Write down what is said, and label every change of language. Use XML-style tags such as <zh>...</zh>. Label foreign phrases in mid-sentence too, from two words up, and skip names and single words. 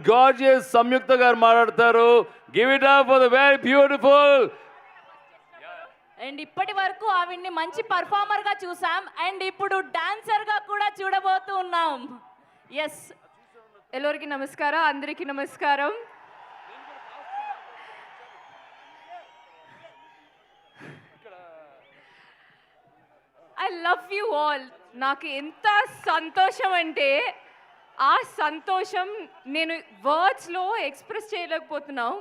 <te>గార్జియస్ సంయుక్త గారు మాట్లాడతారు.</te> <en>give it up for the very beautiful.</en> <te>అండ్ ఇప్పటి వరకు ఆవిడ్ని మంచి పర్ఫార్మర్ గా చూసాం అండ్ ఇప్పుడు డాన్సర్ గా కూడా చూడబోతూ ఉన్నాం. ఎస్,</te> <kn>ಎಲ್ಲರಿಗೆ ನಮಸ್ಕಾರ,</kn> <te>అందరికీ నమస్కారం.</te> <en>I love you all.</en> <te>నాకు ఎంత సంతోషం అంటే ఆ సంతోషం నేను వర్డ్స్లో ఎక్స్ప్రెస్ చేయలేకపోతున్నాను.</te>